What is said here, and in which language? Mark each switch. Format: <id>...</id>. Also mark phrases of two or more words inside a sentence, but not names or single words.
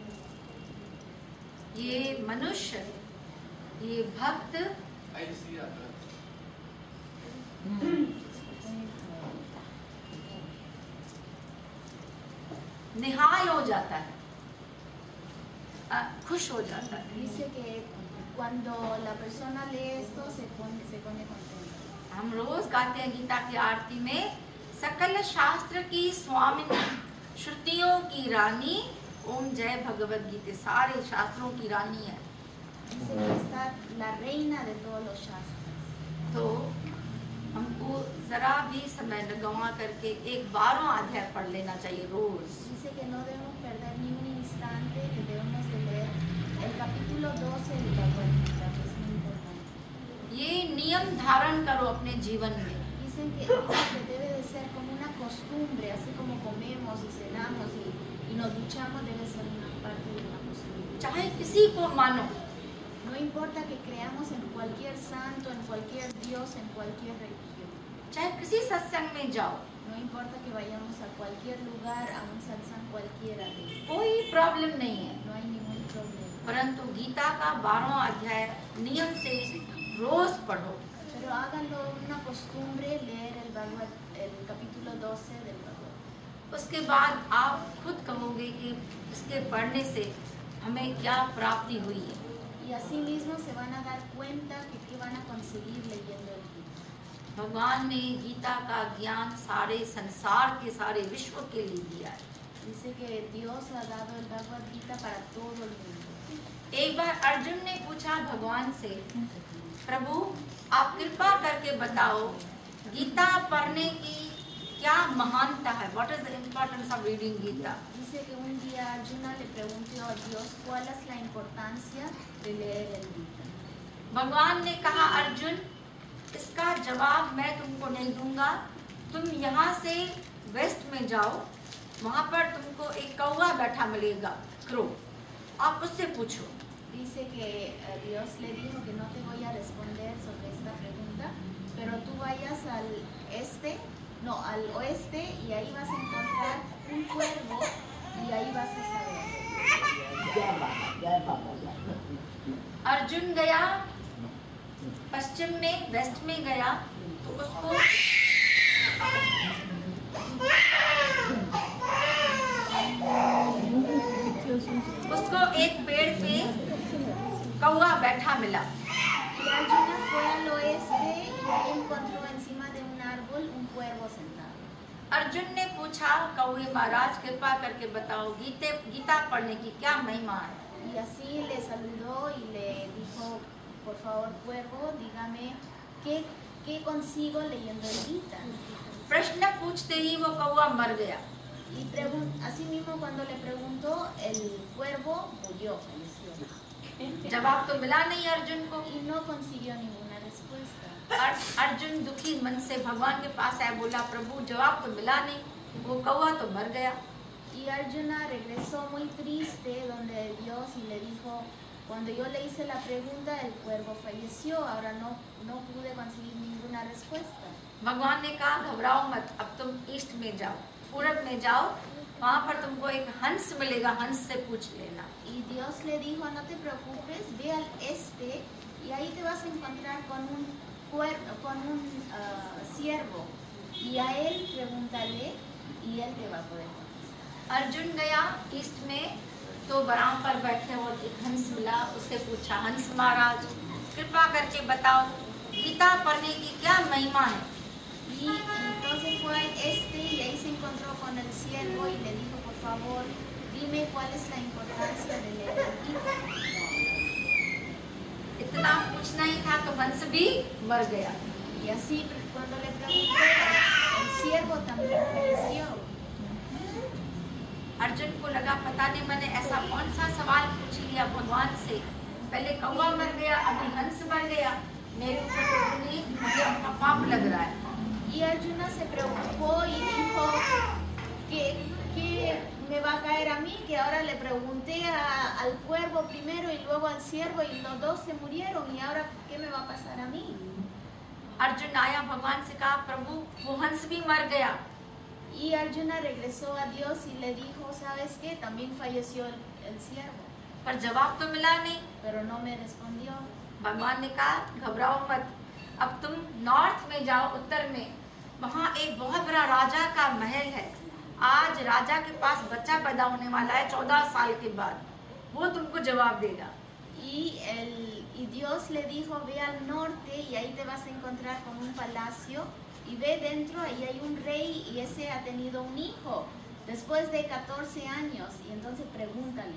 <hi>ये मनुष्य, ये भक्त निहाल हो जाता है, खुश हो जाता है।</hi> <es>Dice que cuando la persona lee esto, se pone contenta.</es> <hi>हम रोज गाते हैं गीता की आरती में, सकल शास्त्र की स्वामिनी, श्रुतियों की रानी, ओम जय भगवद गीता। सारे शास्त्रों की रानी है।</hi> <es>Dice que está la reina de todos los shastras.</es> <hi>तो हमको जरा भी समय न गंवा करके एक 12वां अध्याय पढ़ लेना चाहिए रोज।</hi> <es>Dice que no debemos perder ni un instante, que debemos de leer el capítulo 12 del Bhagavad Gita, que es muy importante.</es> <hi>ये नियम धारण करो अपने जीवन में।</hi> <es>Dicen que debe de ser como una costumbre, así como comemos y cenamos y nos duchamos, debe ser una parte de una costumbre.</es> <hi>चाहे किसी को मानो,</hi> <es>No importa que creamos en cualquier santo, en cualquier Dios, en cualquier religión.</es> <hi>चाहे किसी सत्संग में जाओ,</hi> <es>No importa que vayamos a cualquier lugar, a un satsang cualquiera de ellos.</es> <hi>कोई प्रॉब्लम नहीं है।</hi> <es>No hay ningún problema.</es> <hi>परंतु गीता का 12वां अध्याय नियम से रोज पढ़ो।</hi> <es>Pero háganlo una costumbre leer el capítulo 12 del Bhagavad.</es> <hi>उसके बाद आप खुद कहोगे कि इसके पढ़ने से हमें क्या प्राप्ति हुई है।</hi> <es>Y así mismo se van a dar cuenta que qué van a conseguir leyendo el Gita.</es> <hi>भगवान ने गीता का ज्ञान सारे संसार के सारे विश्व के लिए दिया है।</hi> <es>Dice que Dios ha dado el Bhagavad Gita para todo el mundo.</es> <hi>एक बार अर्जुन ने पूछा भगवान से, प्रभु आप कृपा करके बताओ गीता पढ़ने की क्या महानता है?</hi> <en>What is the importance of reading Gita?</en> <es>Dice que un día Arjuna le preguntó a Dios cuál es la importancia de leer el Gita.</es> <hi>भगवान ने कहा, अर्जुन इसका जवाब मैं तुमको नहीं दूंगा, तुम यहाँ से वेस्ट में जाओ, वहाँ पर तुमको एक कौवा बैठा मिलेगा, क्रो, आप उससे पूछो।</hi> <es>Dice que Dios le dijo que no te voy a responder sobre esta pregunta, pero tú vayas al oeste y ahí vas a encontrar un cuervo y ahí vas a saber.</es> <hi>अर्जुन गया पश्चिम में, वेस्ट में गया तो उसको एक पेड़ पे कौवा बैठा मिला।</hi> <es>Y Arjuna fue al oeste y ahí encontró encima de un árbol un cuervo sentado.</es> <hi>अर्जुन ने पूछा, कौवे महाराज कृपा करके बताओ गीता पढ़ने की क्या महिमा है?</hi> <es>Y así le saludó y le dijo, por favor cuervo, dígame qué consigo leyendo el Gita.</es> <hi>प्रश्न पूछते ही वो कौवा मर गया।</hi> <es>Y así mismo cuando le preguntó, el cuervo murió, falleció.</es> <hi>जवाब तो मिला नहीं अर्जुन को।</hi> <es>Y no consiguió ninguna respuesta.</es> <hi>अर्जुन दुखी मन से भगवान के पास आया, बोला प्रभु जवाब तो मिला नहीं, वो कौवा तो मर गया।</hi> <es>Y Arjuna regresó muy triste donde Dios y le dijo, cuando yo le hice la pregunta el cuervo falleció, ahora no pude conseguir ninguna respuesta.</es> <hi>भगवान ने कहा घबराओ मत, अब तुम ईस्ट में जाओ, पूरब में जाओ, वहाँ पर तुमको एक हंस मिलेगा, हंस से पूछ लेना।</hi> <es>Y Dios le dijo, no te preocupes, ve al este y ahí te vas a encontrar con un ciervo y a él pregúntale y él te va a poder contestar.</es> <hi>अर्जुन गया ईस्ट में तो बराम पर बैठे हुए एक हंस मिला, उससे पूछा, हंस महाराज कृपा करके बताओ गीता पढ़ने की क्या महिमा है?</hi> <es>Y entonces fue al este y ahí se encontró con el ciervo y le dijo, por favor, dime cuál es la importancia de leer el Gita.</es> <hi>इतना पूछना ही था तो हंस भी मर गया।</hi> <es>Y así cuando le preguntó, el ciervo también falleció.</es> <hi>अर्जुन को लगा पता नहीं मैंने ऐसा कौन सा सवाल पूछ लिया भगवान से, पहले कौवा मर गया, अभी हंस मर गया, मेरे ऊपर मुझे अपना पाप लग रहा है।</hi> <es>Y Arjuna se preocupó y dijo que me va a caer a mí, que ahora le pregunté al cuervo primero y luego al ciervo y los dos se murieron y ahora qué me va a pasar a mí.</es> <hi>अर्जुन आया भगवान से कहा, प्रभु वो हंस भी मर गया।</hi> <es>Y Arjuna regresó a Dios y le dijo, ¿sabes qué? También falleció el ciervo.</es> <hi>पर जवाब तो मिला नहीं।</hi> <es>Pero no me respondió.</es> <hi>भगवान ने कहा घबराओ मत, अब तुम नॉर्थ में जाओ, उत्तर में, वहाँ एक बहुत बड़ा राजा का महल है, आज राजा के पास बच्चा पैदा होने वाला है 14 साल के बाद, वो तुमको जवाब देगा।</hi> <es>Y Dios le dijo, ve al norte y ahí te vas a encontrar con un palacio y ve dentro, ahí hay un rey y ese ha tenido un hijo después de 14 años y entonces pregúntale.</es>